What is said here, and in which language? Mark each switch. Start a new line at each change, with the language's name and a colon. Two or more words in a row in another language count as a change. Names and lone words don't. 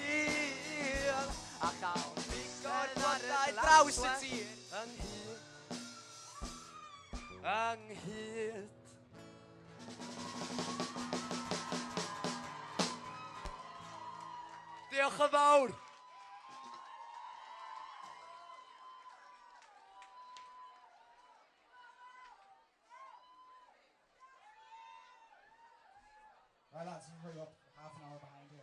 Welsh: A chawn pigo'r blodau draws y tir ynghyd. Diolch yn fawr.
English: Right, lads, hurry up. Half an hour behind here.